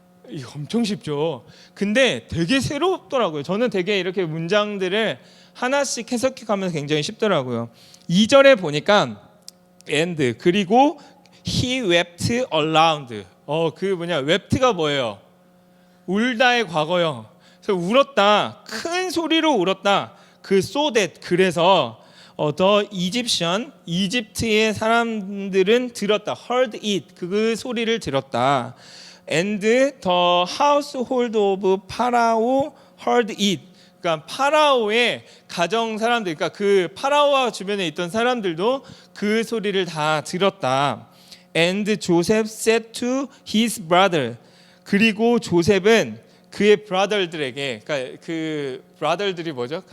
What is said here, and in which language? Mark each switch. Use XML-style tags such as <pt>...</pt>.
<ko>이거 엄청 쉽죠. 근데 되게 새롭더라고요. 저는 되게 이렇게 문장들을 하나씩 해석해 가면서 굉장히 쉽더라고요. 2절에 보니까 and 그리고</ko> <en>he wept aloud.</en> <ko>wept가 뭐예요? 울다의 과거형. 그래서 울었다. 큰 소리로 울었다. 그</ko> <en>so that</en> <ko>그래서</ko> <en>the Egyptian</en> <ko>이집트의 사람들은 들었다.</ko> <en>heard it</en> <ko>그 소리를 들었다.</ko> <en>And the household of Pharaoh heard it.</en> <ko>그러니까 파라오의 가정 사람들, 그러니까 그 파라오와 주변에 있던 사람들도 그 소리를 다 들었다.</ko> <en>And Joseph said to his brother.</en> <ko>그리고 조셉은 그의 brother들에게, 그러니까 그 brother들이 뭐죠?</ko>